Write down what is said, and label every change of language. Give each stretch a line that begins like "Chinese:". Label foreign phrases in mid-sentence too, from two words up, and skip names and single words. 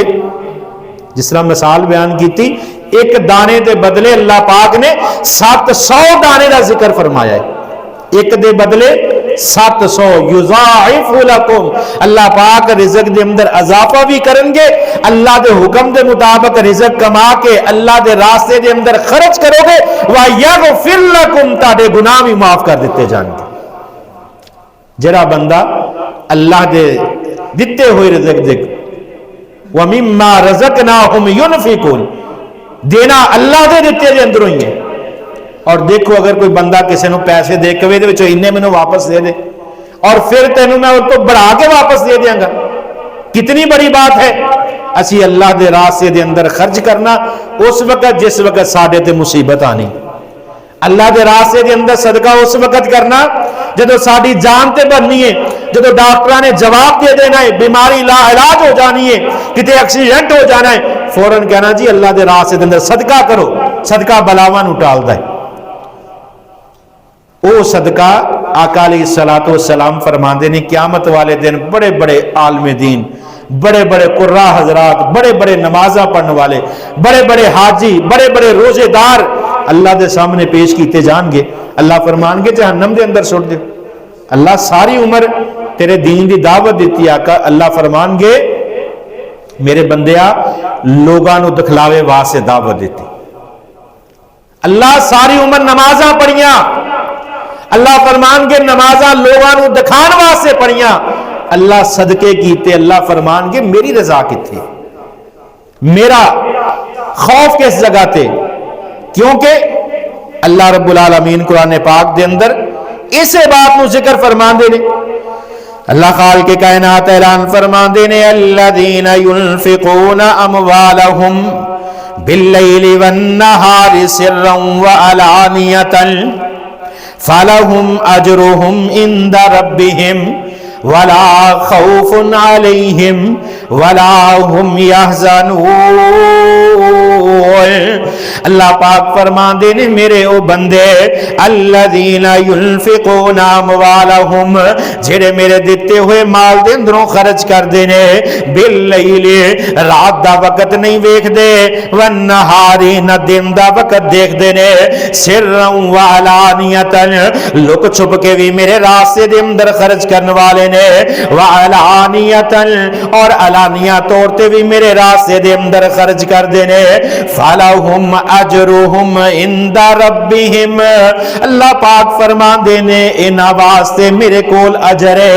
Punjabi: جس طرح مثال بیان کی تھی، ایک دانے دے بدلے اللہ پاک نے 700 دانے دا ذکر فرمایا ہے، ایک دے بدلے 700
Arabic: یضاعف لکم،
Punjabi: اللہ پاک رزق دے اندر اضافہ بھی کرن گے. اللہ دے حکم دے مطابق رزق کما کے اللہ دے راستے دے اندر خرچ کرو گے
Arabic: وَيَغْفِرْ لَكُمْ،
Punjabi: تاڑے گناہ بھی معاف کر دیتے جان گے. جڑا بندہ اللہ دے دیتے ہوئے رزق دے
Arabic: وَمِمَّا رَزَقْنَاهُمْ يُنْفِقُونَ،
Punjabi: دینا اللہ دے دیتے دے اندروں ہی ہے. اور دیکھو اگر کوئی بندہ کسی نو پیسے دے کے دے وچوں اننے مینوں واپس دے دے اور پھر تینوں میں ان کو بڑھا کے واپس دے دیاں گا، کتنی بڑی بات ہے. اسی اللہ دے راستے دے اندر خرچ کرنا اس وقت جس وقت ساڈے تے مصیبت آنی. اللہ دے راستے دے اندر صدقہ اس وقت کرنا جدو ساری جان تے بننی ہے، جدو ڈاکٹراں نے جواب دے دینا ہے بیماری لا علاج ہو جانی ہے، کتے ایکسیڈنٹ ہو جانا ہے، فوراً کہنا جی اللہ دے راستے دے اندر صدقہ کرو. صدقہ بلاواں نو ٹالدا ہے. او صدقہ آقا
Arabic: علیہ الصلوۃ والسلام
Punjabi: فرماندے نے قیامت والے دن بڑے بڑے عالم دین، بڑے بڑے قراء حضرات، بڑے بڑے نمازاں پڑھنے والے، بڑے بڑے حاجی، بڑے بڑے روزے دار اللہ دے سامنے پیش کیتے جان گے. اللہ فرمان گے جہنم دے اندر سٹ دے. اللہ ساری عمر تیرے دین دی دعوت دیتی آقا. اللہ فرمان گے میرے بندیا لوگاں نو دکھلاوے واسطے دعوت دیتی. اللہ ساری عمر نمازاں پڑھیاں، اللہ فرمان گے نمازاں لوگاں نو دکھان واسطے پڑھیاں. اللہ صدقے کیتے، اللہ فرمان گے میری رضا کتھے، میرا خوف کس جگہ تے. کیونکہ اللہ
Arabic: رب العالمین
Punjabi: قرآن پاک دے اندر اسے بات نو ذکر فرمان دے نے. اللہ خالق کائنات اعلان فرمان دے نے
Arabic: الذین ينفقون اموالہم باللیل والنہار سرا وعلانیۃ فلہم اجرہم عند ربہم ولا خوف علیہم ولا هم يحزنون.
Punjabi: اللہ پاک فرمان دے نے میرے او بندے
Arabic: الذین ينفقون اموالہم،
Punjabi: جڑے میرے دیتے ہوئے مال دے اندروں خرچ کر دے نے باللیل، رات دا وقت نہیں ویکھ دے، والنہار، نہ دن دا وقت دیکھ دے نے،
Arabic: سرا وعلانیۃ،
Punjabi: لک چھپ کے بھی میرے راستے دے اندر خرچ کرنے والے نے، وعلانیۃ، اور علانیہ طور تے بھی میرے راستے دے اندر خرچ کر دینے،
Arabic: فَلَهُمْ أَجْرُهُمْ عِنْدَ رَبِّهِمْ،
Punjabi: اللہ پاک فرمان دینے انہاں واسطے میرے کول اجر ہے.